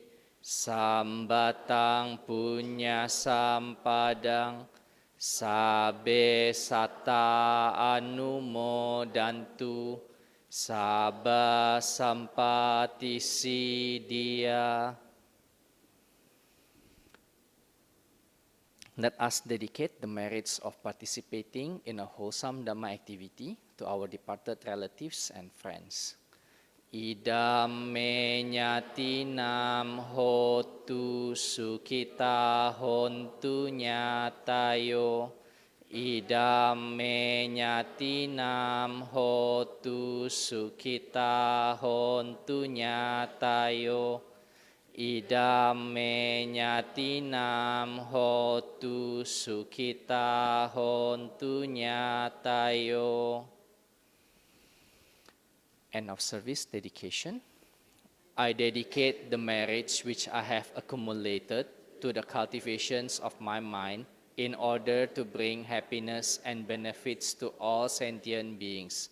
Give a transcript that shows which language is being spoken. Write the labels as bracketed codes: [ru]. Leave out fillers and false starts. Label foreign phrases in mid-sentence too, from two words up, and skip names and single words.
[pi] Sambatang punya sampadang. Sabe sata anumodantu. Sabba sampati siddhya. [en] Let us dedicate the merits of participating in a wholesome Dhamma activity to our departed relatives and friends. [pi] Idam me nyatinam hotu sukita hontu nyatayo. Idam me nyatinam hotu sukita hontu nyatayo. Idam me nyatinam hotu sukita hontu nyatayo. [en] End of service dedication. I dedicate the merits which I have accumulated to the cultivations of my mind in order to bring happiness and benefits to all sentient beings.